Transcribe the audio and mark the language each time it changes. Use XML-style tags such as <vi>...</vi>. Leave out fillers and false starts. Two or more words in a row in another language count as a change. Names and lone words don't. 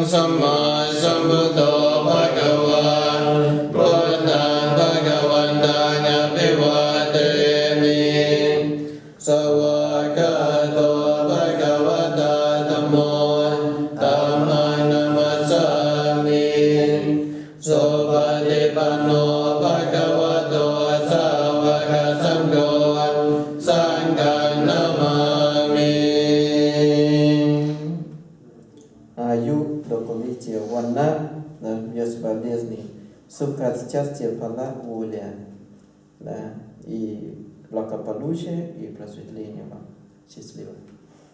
<pi>สัมมาสัมพุทโธภะคะวะพุทธังภะคะวันตังอภิวาเทมิสวากขาโตภะคะวะตาธัมโมธัมมังนัมมัสสามิสุปฏิปันโนภะคะวะโตสาวกสังโฆสังฆังนะมามิ</pi> <ru>Аю, долголетие, ванна, да, без болезней, сука, счастье, пала, воля, да, и благополучие, и просветление вам.</ru>